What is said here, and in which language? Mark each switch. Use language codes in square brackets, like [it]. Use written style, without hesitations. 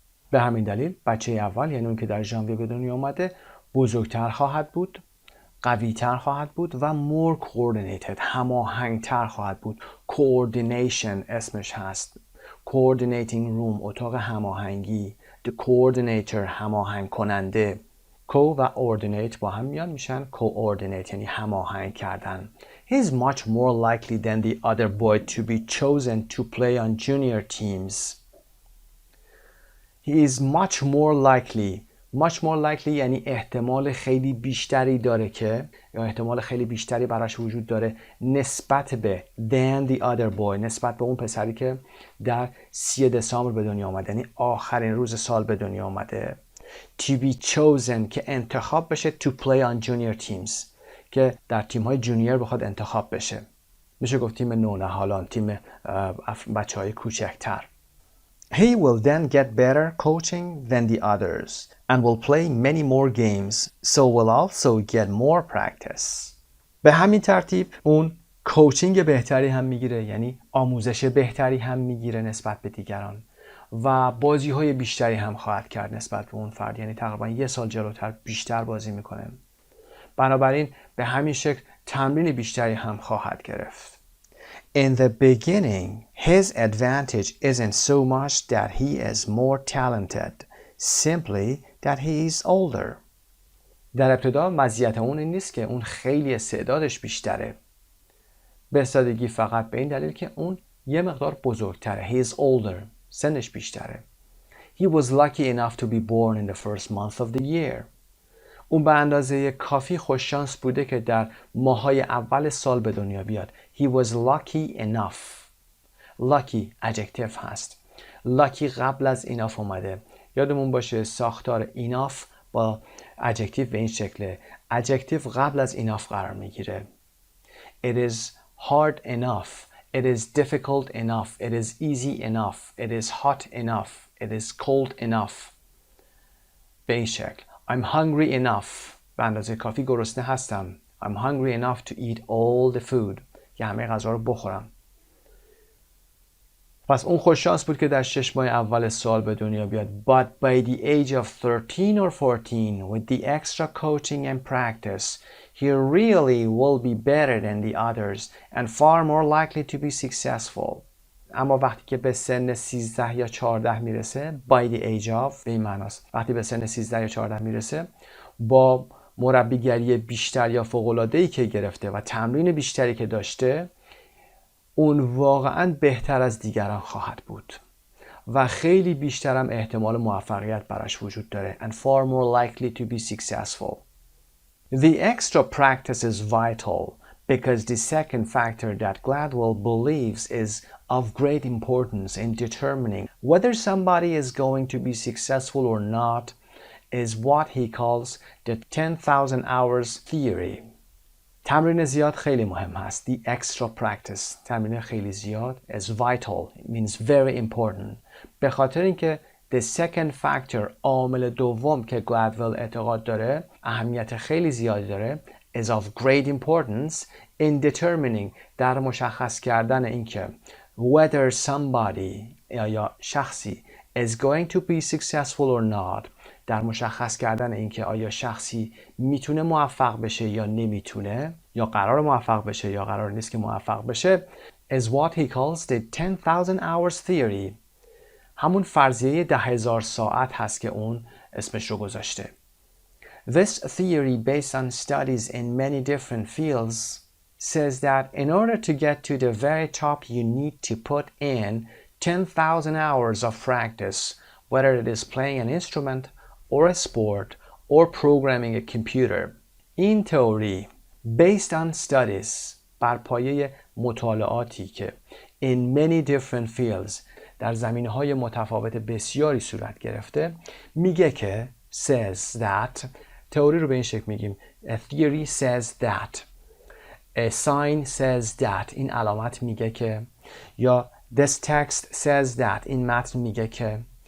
[fa] به همین دلیل بچه اول یعنی اون که در ژانویه به دنیا اومده بزرگتر خواهد بود، قوی‌تر خواهد بود و [en] more coordinated [fa] هماهنگتر خواهد بود. coordination اسمش هست. [en] coordinating room [fa] اتاق هماهنگی. [en] The coordinator [fa] هماهنگ کننده. co و ordinate با هم میان میشن coordinate یعنی هماهنگ کردن. [en] He is much more likely than the other boy to be chosen to play on junior teams. He is much more likely [fa] یعنی احتمال خیلی بیشتری داره که یا احتمال خیلی بیشتری براش وجود داره نسبت به [en] than the other boy [fa] نسبت به اون پسری که در 3 دسامبر به دنیا آمده یعنی آخرین روز سال به دنیا آمده. [en] To be chosen [fa] که انتخاب بشه [en] to play on junior teams [fa] که در تیم‌های جونیور بخواد انتخاب بشه. میشه گفت تیم نونهالان، تیم بچه‌های کوچکتر. [en] He will then get better coaching than the others and will play many more games, so will also get more practice. [fa] به همین ترتیب اون کوچینگ بهتری هم میگیره یعنی آموزش بهتری هم میگیره نسبت به دیگران و بازی‌های بیشتری هم خواهد کرد نسبت به اون فرد یعنی تقریبا 1 سال جلوتر بیشتر بازی میکنه. بنابراین به همین شکل تمرین بیشتری هم خواهد گرفت. [en] In the beginning, his advantage isn't so much that he is more talented, simply that he is older. [fa] در ابتدا مزیت اون این نیست که اون خیلی استعدادش بیشتره. به سادگی فقط به این دلیل که اون یه مقدار بزرگتره. [en] He is older. [fa] سنش بیشتره. [en] He was lucky enough to be born in the first month of the year. [fa] اون به اندازه کافی خوششانس بوده که در ماهای اول سال به دنیا بیاد. [en] He was lucky enough. lucky adjective هست. [fa] lucky قبل از enough اومده. یادمون باشه ساختار enough با adjective به این شکله. adjective قبل از enough قرار میگیره. [en] It is hard enough. It is difficult enough. It is easy enough. It is hot enough. It is cold enough. [fa] به این شکل. [en] I'm hungry enough. [fa] به اندازه کافی گرسنه هستم. [en] I'm hungry enough to eat all the food. [fa] که همه غذا رو بخورم. پس اون خوششانس بود که در 6 ماه اول سال به دنیا بیاد. [en] But by the age of 13 or 14, with the extra coaching and practice, he really will be better than the others and far more likely to be successful. [fa] اما وقتی که به سن 13 یا 14 میرسه [en] by the age of [fa] به این معناست وقتی به سن 13 یا 14 میرسه با مربیگری بیشتر یا فوق‌العاده‌ای که گرفته و تمرین بیشتری که داشته اون واقعاً بهتر از دیگران خواهد بود و خیلی بیشتر هم احتمال موفقیت براش وجود داره [en] and far more likely to be successful. The extra practice is vital because the second factor that Gladwell believes is of great importance in determining whether somebody is going to be successful or not is what he calls the 10,000 hours theory. [fa] تمرین زیاد خیلی مهم هست. [en] The extra practice. [fa] تمرین خیلی زیاد [en] is vital. It means very important. [fa] به خاطر اینکه [en] the second factor [fa] عامل دوم که گلدول اعتقاد داره اهمیت خیلی زیادی داره [en] is of great importance in determining [fa] در مشخص کردن اینکه [en] whether somebody [fa] یا شخصی [en] is going to be successful or not [fa] در مشخص کردن اینکه آیا شخصی میتونه موفق بشه یا نمیتونه یا قرار موفق بشه یا قرار نیست که موفق بشه [en] is what he calls the 10,000 hours theory. [fa] همون فرضیه 10,000 ساعت هست که اون اسمش رو گذاشته. [en] This theory based on studies in many different fields says that in order to get to the very top you need to put in 10,000 hours of practice whether it is playing an instrument or a sport or programming a computer. [fa] این تئوری [en] based on studies [fa] بر پایه مطالعاتی که [en] in many different fields [fa] در زمینه‌های متفاوت بسیاری صورت گرفته میگه که [en] says that [fa] تئوری رو به این شکل میگیم [en] a theory says that [fa] a sign says that این علامت میگه که یا [en] this text says that [fa] این متن میگه که